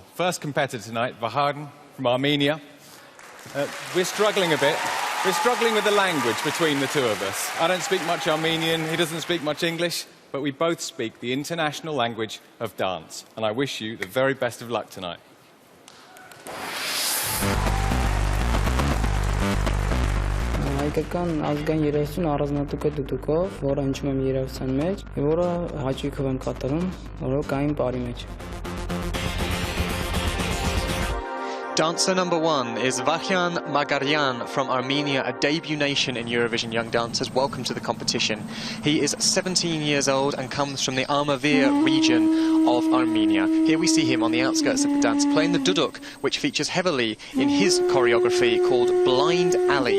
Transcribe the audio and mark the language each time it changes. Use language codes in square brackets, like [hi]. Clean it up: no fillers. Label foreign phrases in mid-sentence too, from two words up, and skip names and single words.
[en] First competitor tonight, Vahan from Armenia. We're struggling a bit. We're struggling with the language between the two of us. I don't speak much Armenian, he doesn't speak much English, but we both speak the international language of dance. And I wish you the very best of luck tonight. [hy] Հայկական ազգային երաժշտություն առանձնատուկը դուդուկով, որը հնչում եմ երաժշտության մեջ, որը հաճույքով եմ կատարում ռոկային պարի մեջ։ [en] Dancer number 1 is Vahyan Magaryan from Armenia, a debut nation in Eurovision Young Dancers. Welcome to the competition. He is 17 years old and comes from the Armavir region of Armenia. Here we see him on the outskirts of Gdańsk playing the duduk, which features heavily in his choreography called Blind Alley.